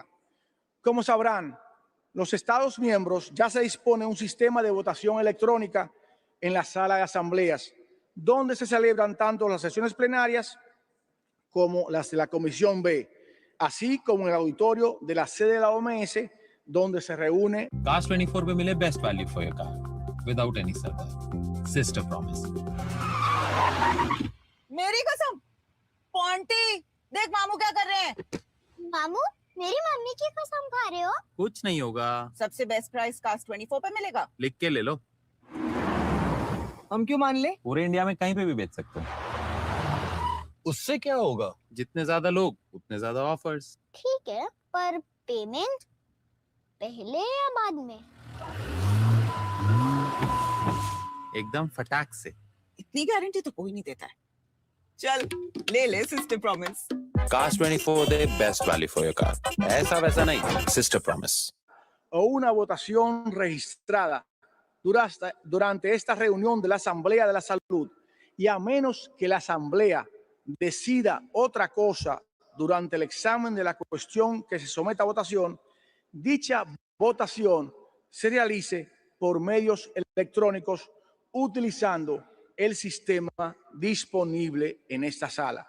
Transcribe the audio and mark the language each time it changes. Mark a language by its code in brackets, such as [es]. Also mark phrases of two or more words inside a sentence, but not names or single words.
[es] Como sabrán, los Estados miembros ya se dispone un sistema de votación electrónica en la sala de asambleas, donde se celebran tanto las sesiones plenarias como las de la Comisión B, así como en el auditorio de la sede de la OMS, donde se reúne. [en] Cars 24 [hi] पे मिले [en] best value for your car. without any sardar. Sister promise. [hi] मेरी कसम पॉन्टी देख मामू क्या कर रहे हैं। मामू मेरी मम्मी की कसम खा रहे हो? कुछ नहीं होगा, सबसे [en] best price [hi] कास्ट 24 पे मिलेगा। लिख के ले लो। हम क्यों मान ले? पूरे इंडिया में कहीं पे भी बेच सकते हो। उससे क्या होगा? जितने ज्यादा लोग उतने ज्यादा ऑफर्स। ठीक है, पर पेमेंट पहले या बाद में? एकदम फटाक से। इतनी गारंटी तो कोई नहीं देता है। चल ले ले [en] sister promise. Cars 24 de best value for your car. [hi] ऐसा वैसा नहीं, [en] Sister Promise. [es] O una votación registrada durante esta reunión de la Asamblea de la Salud, y a menos que la Asamblea decida otra cosa durante el examen de la cuestión que se someta a votación, dicha votación se realice por medios electrónicos utilizando el sistema disponible en esta sala.